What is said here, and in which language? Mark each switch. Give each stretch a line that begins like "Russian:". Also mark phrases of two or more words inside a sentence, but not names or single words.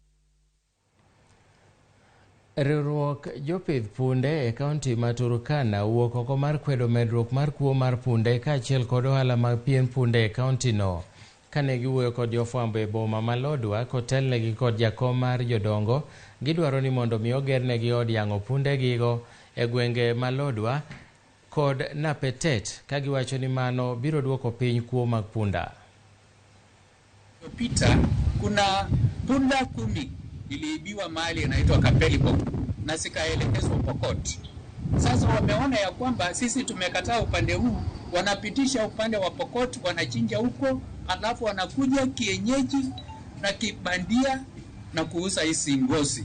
Luo (Kenya and Tanzania): Riwruok jopith punde e kaunti ma Turkana wuok oko mar kwedo medruok mar kuo mar punde kaachiel kod ohala mag pien punde e kaunti no. Kane giwuoyo kod jofwambo e boma ma Lodwar kotelnegi kod jakom mar jodongo, gidwaro ni mondo mi ogernegi od yang'o punde gigo e gwenge ma Lodwar kod Napetet, ka giwacho ni mano biro duoko piny kuo mag punda.
Swahili: Pita kuna punda 10 iliibiwa mahali inaitwa Kapelibo na zikaelekezwa Pokot. Sasa wameona ya kwamba sisi tumekataa upande huu, wanapitisha upande wa Pokot, wanachinja huko, alafu wanakuja kienyeji na kibandia na kuuza hizi ngozi.